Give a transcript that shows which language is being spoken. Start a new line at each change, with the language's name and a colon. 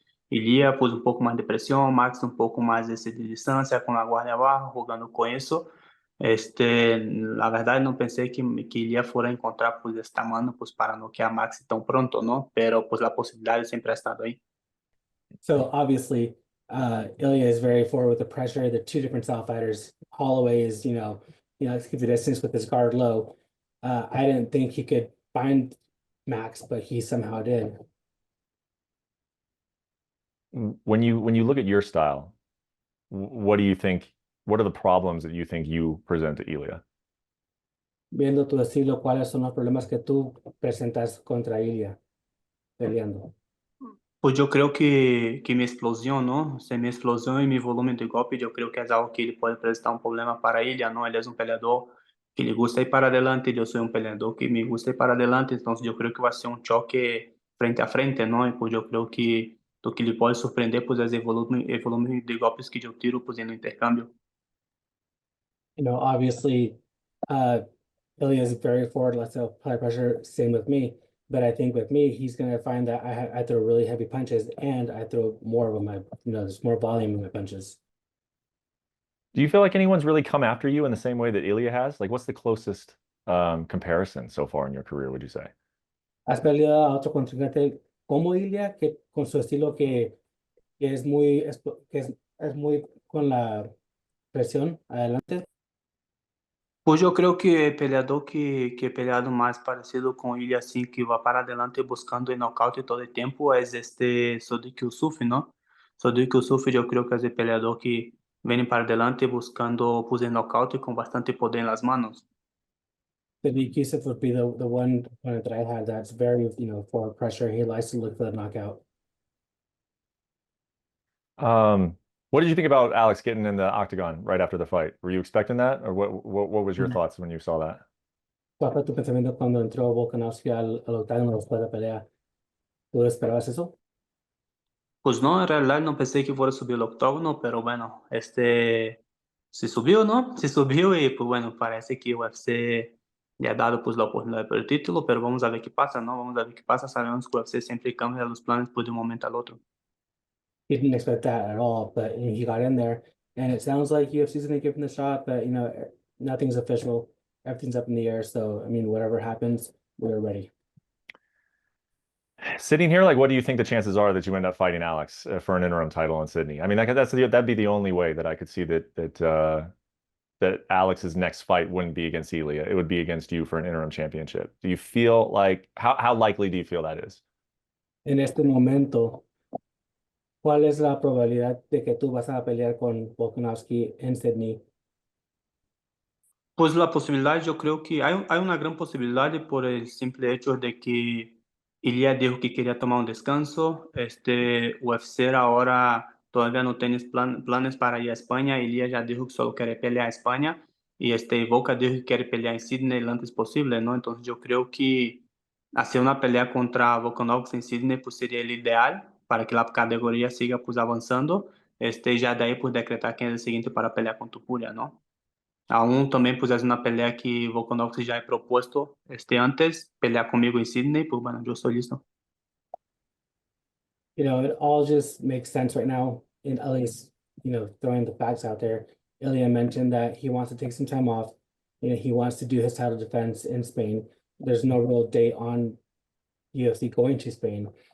Spanish: Ilia pues un poco más de presión, Max un poco más de distancia con la guardia abajo, jugando con eso. La verdad no pensé que Ilia fuera a encontrar pues esta mano pues para noquear a Max tan pronto, ¿no? Pero pues la posibilidad siempre ha estado ahí.
English: So obviously, Ilya is very forward with the pressure. They're two different style fighters. Holloway is, keep the distance with his guard low. I didn't think he could find Max, but he somehow did. When you look at your style, what do you think? What are the problems that you think you present to Elia?
Spanish: viendo tu estilo, ¿cuáles son los problemas que tú presentas contra Ilya peleando? Pues yo creo que mi explosión, ¿no? O sea, mi explosión y mi volumen de golpe, yo creo que es algo que le puede presentar un problema para ella, ¿no? Él es un peleador que le gusta ir para adelante, yo soy un peleador que me gusta ir para adelante, entonces yo creo que va a ser un choque frente a frente, ¿no? Y pues yo creo que lo que le puede sorprender, pues es el volumen de golpes que yo tiro, pues en el intercambio.
English: You know, obviously, uh, Ilya is very forward, let's apply pressure. Same with me, but I think with me, he's gonna find that I throw really heavy punches and I throw more of my, there's more volume in my punches. Do you feel like anyone's really come after you in the same way that Ilya has? Like, what's the closest comparison so far in your career, would you say?
Spanish: ¿Has peleado a otro contrincante como Ilya, que con su estilo que es muy, es muy con la presión adelante? Pues yo creo que el peleador que he peleado más parecido con él, así que va para adelante buscando el nocaute todo el tiempo, es este Sodiq Yusuff, ¿no? Sodiq Yusuff yo creo que es el peleador que viene para adelante buscando pues, el nocaute con bastante poder en las manos.
English: Sadiq Yusuff would be the one opponent that I had that's very, forward pressure. He likes to look for the knockout. Um, what did you think about Alex getting in the octagon right after the fight? Were you expecting that, or what was your thoughts when you saw that?
Spanish: ¿Cuál fue tu pensamiento cuando entró Volkanovski al octágono después de la pelea? ¿Tú esperabas eso? Pues no, en realidad no pensé que fuera a subir el octógono, pero bueno, se subió, ¿no? Se subió y pues bueno, parece que UFC le ha dado pues la oportunidad por el título, pero vamos a ver qué pasa, ¿no? Vamos a ver qué pasa. Sabemos que UFC siempre cambia los planes pues de un momento al otro.
English: He didn't expect that at all, but he got in there, and it sounds like UFC's gonna give him the shot, but nothing's official. Everything's up in the air, so I mean, whatever happens, we're ready. Sitting here, like, what do you think the chances are that you end up fighting Alex for an interim title in Sydney? I mean, that'd be the only way that I could see that Alex's next fight wouldn't be against Ilya. It would be against you for an interim championship. Do you feel like how likely do you feel that is?
Spanish: En este momento, ¿cuál es la probabilidad de que tú vas a pelear con Volkanovski en Sydney? Pues la posibilidad, yo creo que hay una gran posibilidad por el simple hecho de que Ilya dijo que quería tomar un descanso. UFC ahora todavía no tiene planes para ir a España. Ilya ya dijo que solo quiere pelear a España y Volka dijo que quiere pelear en Sydney lo antes posible, ¿no? Entonces yo creo que hacer una pelea contra Volkanovski en Sydney pues sería el ideal para que la categoría siga pues avanzando. Ya de ahí pues decretar quién es el siguiente para pelear con Topuria, ¿no? Aún también pues es una pelea que Volkanovski ya he propuesto antes, pelear conmigo en Sydney, pues bueno, yo estoy listo.
English: It all just makes sense right now. And at least, throwing the facts out there. Ilya mentioned that he wants to take some time off. He wants to do his title defense in Spain. There's no real date on UFC going to Spain.